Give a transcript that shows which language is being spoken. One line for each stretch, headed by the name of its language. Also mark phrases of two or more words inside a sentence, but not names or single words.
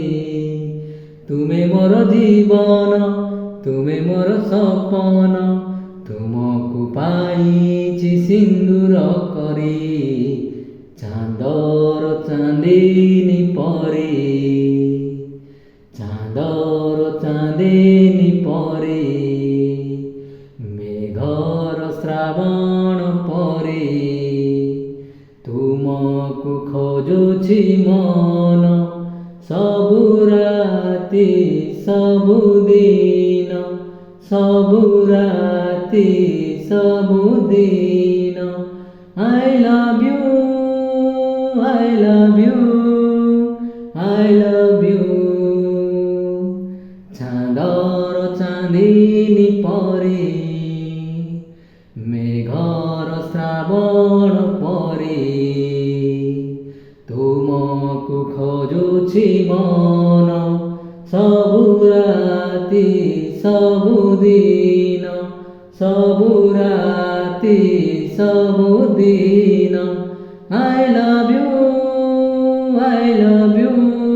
Odia: ତୁମେ ମୋର ଜୀବନ, ତୁମେ ମୋର ସପନ, ତୁମକୁ ପାଇଛି ସିନ୍ଦୁର କରି, ଚାନ୍ଦର ଚାନ୍ଦିନୀ ପରି, ଚାନ୍ଦର ଚାନ୍ଦିନୀ ପରି, ମେଘର ଶ୍ରାବଣ ପରି। ତୁମକୁ ଖୋଜୁଛି ମନ, ସବୁ ରାତି ସବୁଦିନ, ସବୁ ରାତି ସବୁଦିନ।
English: I love you, I love you, I love you।
Odia: ଚାନ୍ଦର ଚାନ୍ଦିନୀ ପରି, ମେଘର ଶ୍ରାବଣ ପରି, ତୁମକୁ ଖୋଜୁଛି ମନ, ସବୁ ରାତି ସବୁଦିନ, ସବୁ ରାତି ସବୁଦିନ।
English: I love you, I love you।